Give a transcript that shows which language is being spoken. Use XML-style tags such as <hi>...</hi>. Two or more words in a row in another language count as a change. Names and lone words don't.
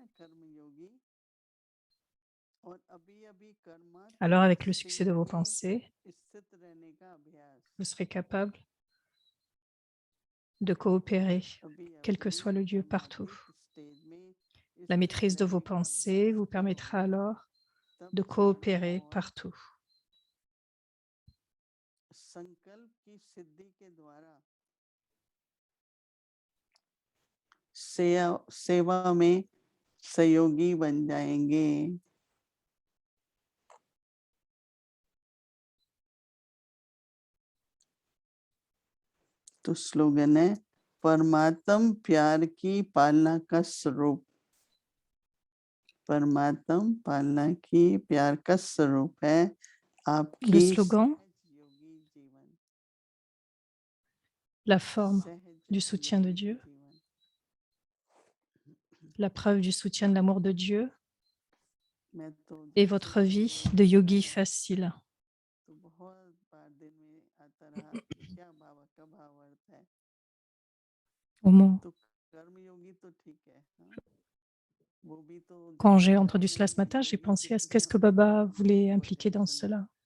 <fr>Alors avec le succès de vos pensées, vous serez capable de coopérer, quel que soit le lieu, partout. La maîtrise de vos pensées vous permettra alors de coopérer partout.</fr> <hi>सेवा में सहयोगी बन जाएंगे. तो स्लोगन है परमात्म प्यार की पालना का स्वरूप. परमात्म पालना की प्यार का स्वरूप है आपकी.</hi> <fr>Le slogan, la forme du soutien de Dieu, la preuve du soutien de l'amour de Dieu et votre vie de yogi facile. Quand j'ai entendu cela ce matin, j'ai pensé à qu'est-ce que Baba voulait impliquer dans cela.</fr>